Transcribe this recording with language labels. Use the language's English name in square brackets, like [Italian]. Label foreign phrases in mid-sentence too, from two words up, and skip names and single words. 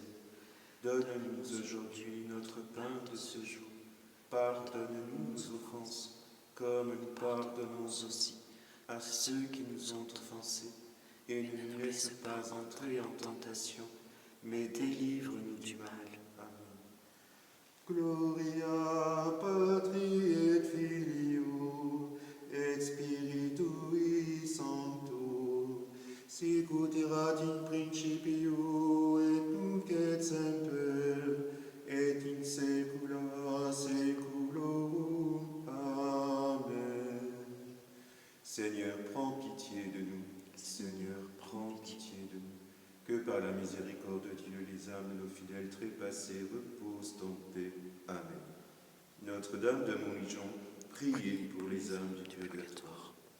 [French] Donne-nous aujourd'hui notre pain de ce jour. Pardonne-nous nos offenses, comme nous pardonnons aussi à ceux qui nous ont offensés. Et ne nous laisse pas entrer en tentation, mais délivre-nous du mal. Amen. [Latin] Gloria Patri et Filio et Spiritui Sancto, sicut erat in principio et nunc et semper et in saecula saeculorum. Amen. [French] Seigneur, prends pitié de nous. Seigneur, prends pitié de nous. Que par la miséricorde de Dieu, les âmes de nos fidèles trépassés reposent en paix. Amen. Notre-Dame de Montligeon, priez pour les âmes du purgatoire.